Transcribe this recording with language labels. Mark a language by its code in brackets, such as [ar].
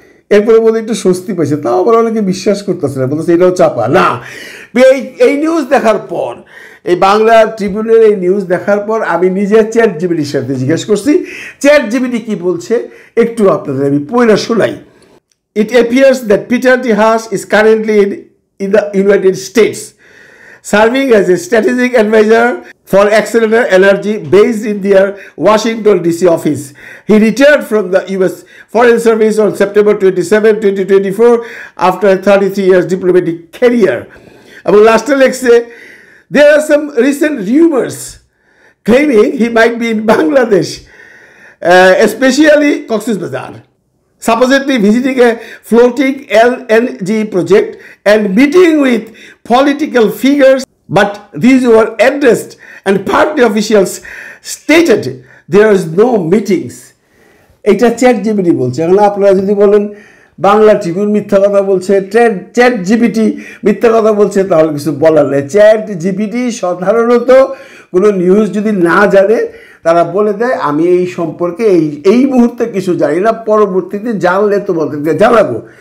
[bn] এরপরে বলে একটু স্বস্তি পাইছে, তাও আবার অনেকে বিশ্বাস করতেছে না, বলতেছে এটাও চাপা না। এই নিউজ দেখার পর, এই বাংলা ট্রিবিউনের এই নিউজ দেখার পর আমি নিজে চ্যাট জিপিটির সাথে জিজ্ঞেস করছি, চ্যাট জিপিটি কি বলছে একটু আপনাদের আমি পড়ে শোনাই। [en] It appears that Peter T. Haas is currently in the United States, serving as a strategic advisor for Accelerator Energy based in their Washington, D.C. office. He retired from the U.S. Foreign Service on September 27, 2024 after a 33 years diplomatic career. Among last lecture, there are some recent rumors claiming he might be in Bangladesh, especially Cox's Bazar, supposedly visiting a floating LNG project and meeting with political figures, but these were addressed and party officials stated there is no meetings. [bn] এটা chat GPT বলছে। এখন আপনারা যদি বলেন Bangla Tribune মিথ্যা কথা বলছে, chat GPT মিথ্যা কথা বলছে, তাহলে কিছু বলার নেই। চ্যাট জিপিটি সাধারণত কোনো নিউজ যদি না জানে তারা বলে দেয় আমি এই সম্পর্কে এই মুহূর্তে কিছু জানি না, পরবর্তীতে জানলে তোমাদেরকে জানাবো।